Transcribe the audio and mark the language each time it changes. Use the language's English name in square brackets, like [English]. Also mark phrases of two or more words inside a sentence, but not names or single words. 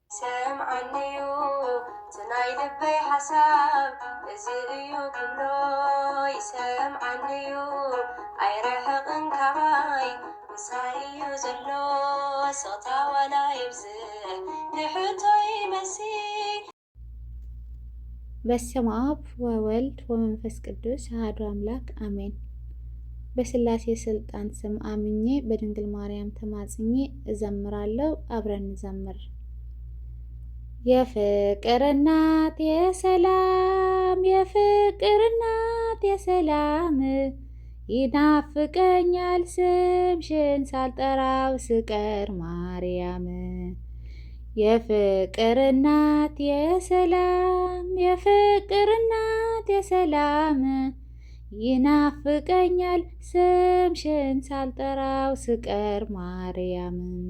[Tigrinya] ሰምዓኒዩ እቲ ናይ ልበይ ሓሳብ እዚ እዩ ክብሎ፣ ይሰምዓኒዩ ኣይረሕቕን ካባይ፣ ምሳይ እዩ ዘሎ። ስቕታ ዋላ የብዝሕ ንሕቶ ይመሲ። [Geez] በስመ አብ ወወልድ ወመንፈስ ቅዱስ አሐዱ አምላክ አሜን። [Amharic] በስላሴ ስልጣን ስም አምኜ በድንግል ማርያም ተማጽኜ እዘምራለሁ። አብረን እንዘምር። የፍቅር እናት የሰላም፣ የፍቅር እናት የሰላም፣ ይናፍቀኛል ስምሽን ሳልጠራው ስቀር ማርያም። የፍቅር እናት የሰላም፣ የፍቅር እናት የሰላም፣ ይናፍቀኛል ስምሽን ሳልጠራው ስቀር ማርያም።